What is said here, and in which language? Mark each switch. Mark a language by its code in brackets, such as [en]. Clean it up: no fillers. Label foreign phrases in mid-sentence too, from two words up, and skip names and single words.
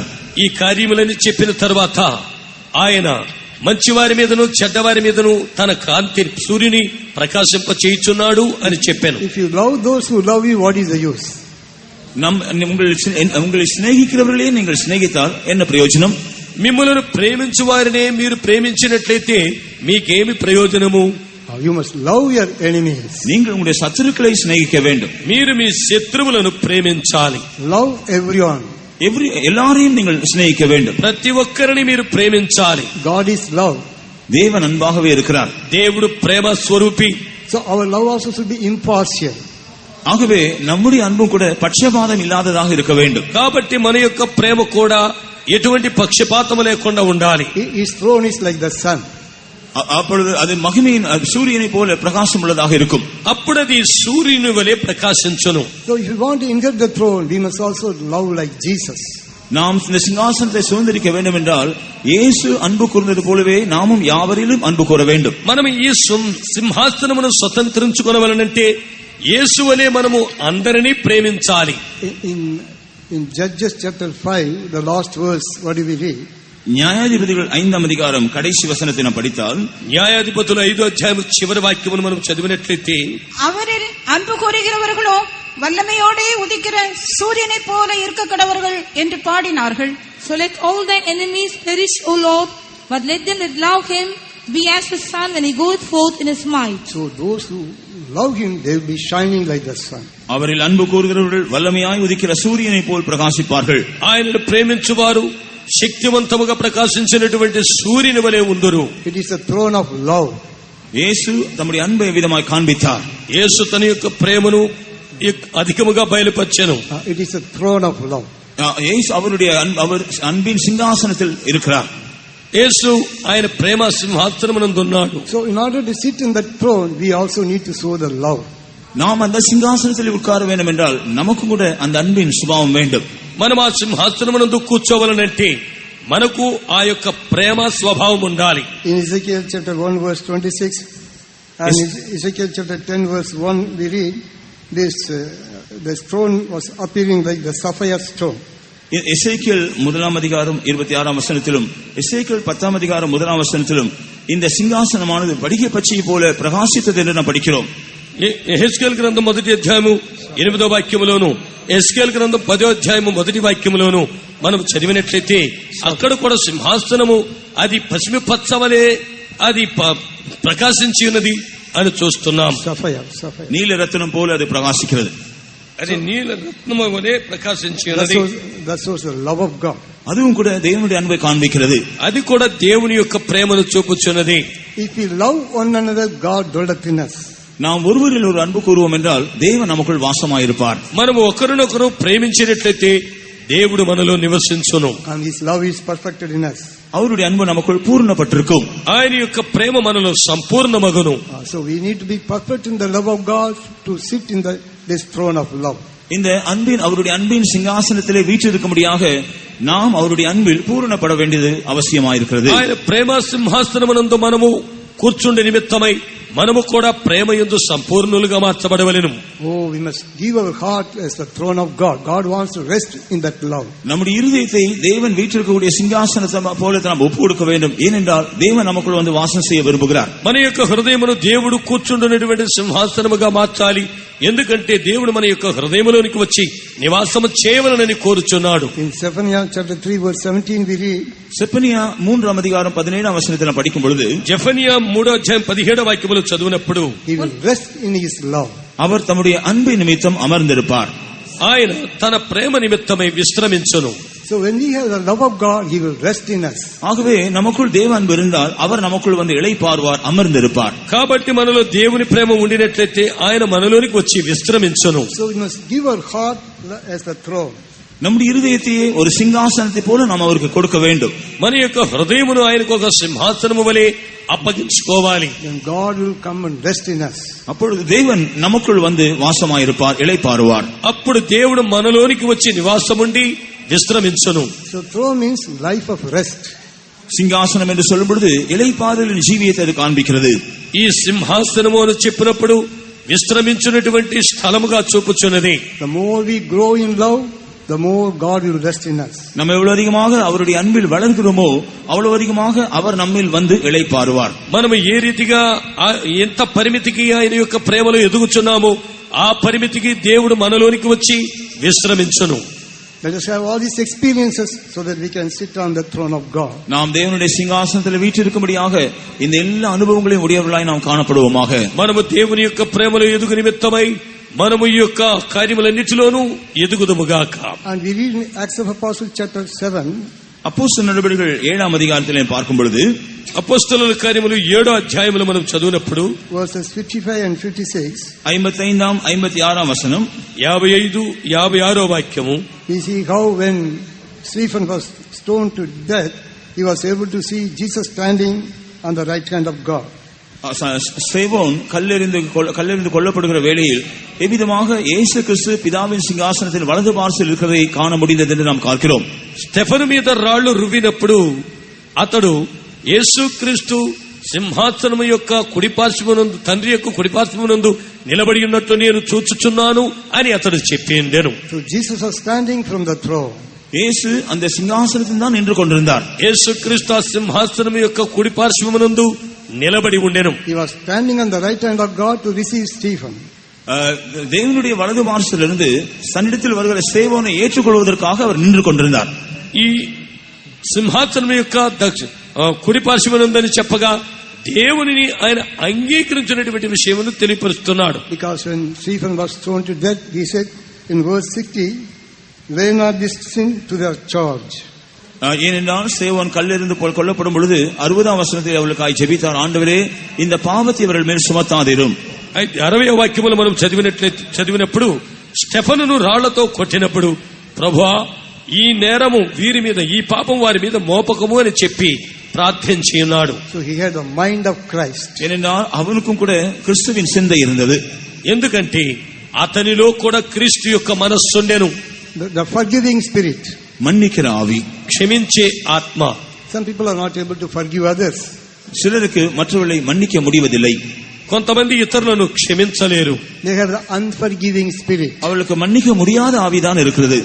[te] ఈ కార్యములని చెప్పిన తర్వాత ఆయన మంచివారి మీదను చెడ్డవారి మీదను తన కాంతి సూర్యుని ప్రకాశింప చేయుచున్నాడు అని చెప్పాను. [en] If you love those who love you, what is the use? [ta] உங்களை சிநேகிக்கிறவர்களே நீங்கள் சிநேகித்தால் என்ன பிரயோஜனம்? [te] మిమ్మల్ని ప్రేమించు వారినే మీరు ప్రేమించినట్లయితే మీకేమి ప్రయోజనము? [en] You must love your enemies. [ta] நீங்கள் உங்களுடைய சத்துருக்களை சிநேகிக்க வேண்டும். [te] మీరు మీ శత్రువులను ప్రేమించాలి. [en] Love everyone. [ta] எல்லாரையும் நீங்கள் சிநேகிக்க வேண்டும். [te] ప్రతి ఒక్కరిని మీరు ప్రేమించాలి. [en] God is love. [ta] தேவன் அன்பாகவே இருக்கிறார். [te] దేవుడు ప్రేమ స్వరూపి. [en] So our love also should be impartial. [ta] ஆகவே நம்முடைய அன்பும் கூட பட்சபாதம் இல்லாததாக இருக்க வேண்டும். [te] కాబట్టి మన యొక్క ప్రేమ కూడా ఎటువంటి పక్షపాతము లేకుండా ఉండాలి. [en] His throne is like the sun. [ta] அப்பொழுது அது மகிமையின் சூரியனை போல பிரகாசம் உள்ளதாக இருக்கும். [te] అప్పుడు అది సూర్యుని వలె ప్రకాశించును. [en] So if you want to inherit the throne, we must also love like Jesus. [ta] நாம் இந்த சிங்காசனத்தை சுதந்திரிக்க வேண்டும் என்றால் இயேசு அன்பு கூர்ந்தது போலவே நாமும் யாவரிலும் அன்பு கூற வேண்டும். [te] మనం ఈ సింహాసనమును స్వతంత్రించుకొనవలనంటే యేసు వలె మనము అందరినీ ప్రేమించాలి. [en] In Judges chapter 5, the last verse, what do we read? [ta] நியாயாதிபதிகள் 5ஆம் அதிகாரம் கடைசி வசனத்தை நாம் படித்தால், [te] న్యాయాధిపతుల 5వ అధ్యాయం చివరి వాక్యమును మనం చదివినట్లయితే, [ta] அவரில் அன்பு கூறுகிறவர்களோ வல்லமையோடே உதிக்கிற சூரியனை போல இருக்க கடவர்கள் என்று பாடினார்கள். [en] So let all thine enemies perish, O Lord, but let them that love him be as the sun when he goeth forth in his might. So those who love him, they will be shining like the sun. [ta] அவரில் அன்பு கூறுகிறவர்கள் வல்லமையாய் உதிக்கிற சூரியனை போல் பிரகாசிப்பார்கள். [te] ఆయనను ప్రేమించువారు శక్తివంతముగా ప్రకాశించినటువంటి సూర్యుని వలె ఉందురు. [en] It is the throne of love. [ta] యేసు தம்முடைய அன்பை விதமாய் காண்பித்தார். [te] యేసు తన యొక్క ప్రేమను అధికముగా బయలుపరిచెను. [en] It is the throne of love. [ta] యేసు அவருடைய அன்பின் சிங்காசனத்தில் இருக்கிறார். [te] యేసు ఆయన ప్రేమ సింహాసనమునందు ఉన్నాడు. [en] So in order to sit in that throne, we also need to show the love. [ta] நாம் அந்த சிங்காசனத்தில் உட்கார வேண்டும் என்றால் நமக்கு கூட அந்த அன்பின் சுபாவம் வேண்டும். [te] మనం ఆ సింహాసనమునందు కూర్చోవలనంటే మనకు ఆ యొక్క ప్రేమ స్వభావం ఉండాలి. [en] In Ezekiel chapter 1 verse 26 and Ezekiel chapter 10 verse 1, we read the stone was appearing like the sapphire stone. [ta] எசேக்கியேல் 1ஆம் அதிகாரம் 26ஆம் வசனத்திலும் எசேக்கியேல் 10ஆம் அதிகாரம் 1ஆம் வசனத்திலும் இந்த சிங்காசனமானது வடிகை பச்சை போல பிரகாசித்தது என்று நாம் படிக்கிறோம். [te] యెహెజ్కేలు గ్రంథం 1వ అధ్యాయము 8వ వాక్యములోను యెహెజ్కేలు గ్రంథం 10వ అధ్యాయము 1వ వాక్యములోను మనం చదివినట్లయితే అక్కడ కూడా సింహాసనము అది పసిమి పచ్చవలే అది ప్రకాశించి ఉన్నది అని చూస్తున్నాం. నీల రత్నం పోల అది ప్రకాశించినది. అది నీల రత్నము వలె ప్రకాశించి ఉన్నది. [en] That shows the love of God. [ta] அதுவும் கூட தேவனுடைய அன்பை காண்பிக்கிறது. [te] అది కూడా దేవుని యొక్క ప్రేమను చూపుచున్నది. [en] If we love one another, God dwelleth in us. [ta] நாம் ஒருவரில் ஒரு அன்பு கூறுவோம் என்றால் தேவன் நமக்குள் வாசமாயிருப்பார். [te] మనము ఒకరినొకరు ప్రేమించినట్లయితే దేవుడు మనలో నివసించును. [en] And his love is perfected in us. [ta] அவருடைய அன்பு நமக்குள் பூர்ணப்பட்டிருக்கும். [te] ఆయన యొక్క ప్రేమ మనలో సంపూర్ణమగును. [en] So we need to be perfect in the love of God to sit in this throne of love. [ta] இந்த அன்பின் அவருடைய அன்பின் சிங்காசனத்திலே வீற்றிருக்கும்படியாக நாம் அவருடைய அன்பில் பூரணப்பட வேண்டியது அவசியமாயிருக்கிறது. [te] ఆయన ప్రేమ సింహాసనమునందు మనము కూర్చుండే నిమిత్తమై మనము కూడా ప్రేమ యందు సంపూర్ణులుగా మార్చబడవలెను. [en] Oh, we must give our heart as the throne of God. God wants to rest in that love. [ta] நம்முடைய இருதயத்தை தேவன் வீற்றிருக்கக்கூடிய சிங்காசனத்தை போல நாம் ஒப்பு கொடுக்க வேண்டும். ஏனென்றால் தேவன் நமக்குள் வந்து வாசம் செய்ய விரும்புகிறார். [te] మన యొక్క హృదయమును దేవుడు కూర్చుండునటువంటి సింహాసనముగా మార్చాలి. ఎందుకంటే దేవుడు మన యొక్క హృదయములోనికి వచ్చి నివాసము చేయవలనని కోరుచున్నాడు. [en] In Zephaniah chapter 3 verse 17 we read, [ta] సెఫనియా 3ஆம் அதிகாரம் 17ஆம் వచనத்தில் படிக்கும் பொழுது, [te] జెఫనియా 3వ అధ్యాయం 17వ వాక్యములు చదివినప్పుడు, [en] he will rest in his love. [ta] அவர் தம்முடைய அன்பு நிமித்தம் அமர்ந்திருப்பார். [te] ఆయన తన ప్రేమ నిమిత్తమై విశ్రమించును. [en] So when we have the love of God, he will rest in us. [ta] ஆகவே நமக்குள் தேவ அன்பு இருந்தால் அவர் நமக்குள் வந்து இளைப்பாறுவார், அமர்ந்திருப்பார். [te] కాబట్టి మనలో దేవుని ప్రేమ ఉండినట్లయితే ఆయన మనలోనికి వచ్చి విశ్రమించును. [en] So we must give our heart as the throne. [ta] நம்முடைய இருதயத்தையே ஒரு சிங்காசனத்தை போல நாம் அவருக்கு கொடுக்க வேண்டும். [te] మన యొక్క హృదయమును ఆయనకు ఒక సింహాసనము వలె అప్పగించుకోవాలి. [en] Then God will come and rest in us. [ta] அப்பொழுது தேவன் நமக்குள் வந்து வாசமாயிருப்பார், இளைப்பாறுவார். [te] అప్పుడు దేవుడు మనలోనికి వచ్చి నివాసముండి విశ్రమించును. [en] So throne means life of rest. [ta] సింహాసనం என்று சொல்லும் பொழுது இளைப்பாறுதலின் ஜீவியத்தை அது காண்பிக்கிறது. [te] ఈ సింహాసనము అని చెప్పినప్పుడు విశ్రమించున్నటువంటి స్థలముగా చూపుచున్నది. [en] The more we grow in love, the more God will rest in us. [ta] நம்ம எவ்வளவு அதிகமாக அவருடைய அன்பில் வளர்கிறோமோ அவ்வளவு அதிகமாக அவர் நம்மில் வந்து இளைப்பாறுவார். [te] మనము ఏ రీతిగా ఎంత పరిమితికి ఆయన యొక్క ప్రేమలో ఎదుగుచున్నామో ఆ పరిమితికి దేవుడు మనలోనికి వచ్చి విశ్రమించును. [en] Let us have all these experiences so that we can sit on the throne of God. [ta] நாம் தேவனுடைய சிங்காசனத்தில் வீற்றிருக்கும்படியாக இந்த எல்லா அனுபவங்களையும் உடையவர்களாய் நாம் காணப்படுவோமாக. [te] మనము దేవుని యొక్క ప్రేమలో ఎదుగు నిమిత్తమై మనము ఈ యొక్క కార్యములన్నిటిలోనూ ఎదుగుదముగాక. [en] And we read in Acts of Apostles chapter 7. [ta] அப்போஸ்தலர் நடபடிகள் 7ஆம் அதிகாரத்திலே பார்க்கும் பொழுது, [te] అపోస్తలుల కార్యములు 7వ అధ్యాయములు మనం చదివినప్పుడు [en] verses 55 and 56. [ta] 55 56 வசனம், [te] 55 56వ వాక్యము. [en] We see how when Stephen was stoned to death, he was able to see Jesus standing on the right hand of God. [ta] ஸ்தேவான் கல்லெறிந்து கொல்லப்படுகிற வேளையில் எவ்விதமாக இயேசு கிறிஸ்து பிதாவின் சிங்காசனத்தில் வலது பார்சல் இருக்கிறதை காண முடிந்தது என்று நாம் பார்க்கிறோம். [te] స్టెఫను మీద రాళ్లు రువ్వినప్పుడు అతడు యేసుక్రీస్తు సింహాసనము యొక్క కుడిపార్శ్వమునందు తండ్రి యొక్క కుడిపార్శ్వమునందు నిలబడి ఉన్నట్టు నేను చూచుచున్నాను అని అతడు చెప్పిండెను. [en] So Jesus was standing from the throne. [ta] இயேசு அந்த சிங்காசனத்தில் தான் நின்று கொண்டிருந்தார். [te] యేసుక్రీస్తు ఆ సింహాసనము యొక్క కుడిపార్శ్వమునందు నిలబడి ఉండెను. [en] He was standing on the right hand of God to receive Stephen. [ta] தேவனுடைய வலது பார்சலிருந்து சன்னிடத்தில் வருகிற ஸ்தேவானை ஏற்றுக்கொள்வதற்காக அவர் நின்று கொண்டிருந்தார். [te] ఈ సింహాసనం యొక్క కుడిపార్శ్వమునందని చెప్పగా దేవునిని ఆయన అంగీకరించినటువంటి విషయమును తెలియపరుస్తున్నాడు. [en] Because when Stephen was thrown to death, he said in verse 60, lay not this sin to their charge. [ta] ஏனென்றால் ஸ்தேவான் கல்லெறிந்து கொல்லப்படும் பொழுது 60వ வசனத்தில் அவர்களுக்காய் ஜெபித்தார், ஆண்டவரே இந்த பாவத்தை இவர்கள் மேல் சுமத்தாதிரும். [te] 60వ వాక్యములు మనం చదివినప్పుడు స్టెఫనును రాళ్లతో కొట్టినప్పుడు, ప్రభువా ఈ నేరము వీరి మీద, ఈ పాపం వారి మీద మోపకము అని చెప్పి ప్రార్థించి ఉన్నాడు. [en] So he had the mind of Christ. [ta] ஏனென்றால் அவனுக்கும் கூட கிறிஸ்துவின் சிந்தை இருந்தது. [te] ఎందుకంటే అతనిలో కూడా క్రీస్తు యొక్క మనస్సుండెను. [en] The forgiving spirit. [ta] மன்னிக்கிற ஆவி, [te] క్షమించే ఆత్మ. [en] Some people are not able to forgive others. [ta] சிலருக்கு மற்றவர்களை மன்னிக்க முடிவதில்லை. [te] కొంతమంది ఇతరులను క్షమించలేరు. [en] They have the unforgiving spirit. [ta] அவர்களுக்கு மன்னிக்க முடியாத ஆவிதான் இருக்கிறது.